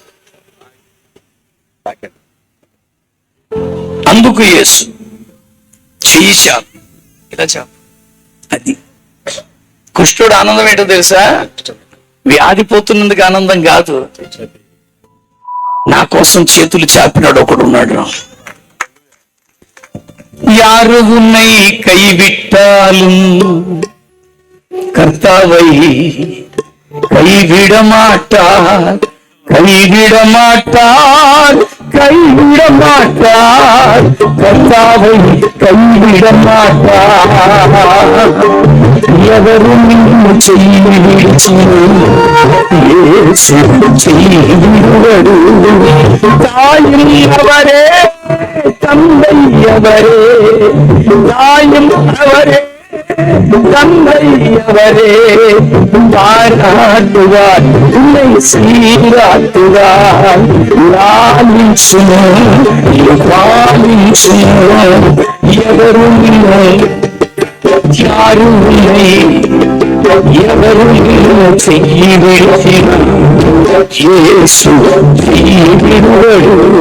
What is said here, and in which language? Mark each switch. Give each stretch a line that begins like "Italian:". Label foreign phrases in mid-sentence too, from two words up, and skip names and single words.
Telugu: అందుకు యేసు చెయ్యి చాపు, ఇలా చాపు. అది కుష్ఠుడు ఆనందం ఏంటో తెలుసా? వ్యాధి పోతున్నందుకు ఆనందం కాదు, నా కోసం చేతులు చాపినాడు ఒకడు ఉన్నాడు.
Tamil: யாரு உன்னை கைவிட்டாலும் கர்த்தாவை கைவிட மாட்டார், கைவிட மாட்டார், கைவிட மாட்டார், கர்த்தாவை கைவிட மாட்டார்.
Telugu: ఎవరు నిన్ను చెయ్యి విడిచి యేసు చెయ్యి విడువడు.
Tamil: தாயும் அவரே, தந்தை அவரே, தாயும் அவரே, தந்தை அவரே, பாராட்டுவார், உன்னை சீராட்டுவார்.
Telugu: లాలించును, పాలించును, ఎవరు నిన్ను యారు ఎవరు నిన్ను చెయ్యి విడిచిన యేసు చెయ్యి విడువడు.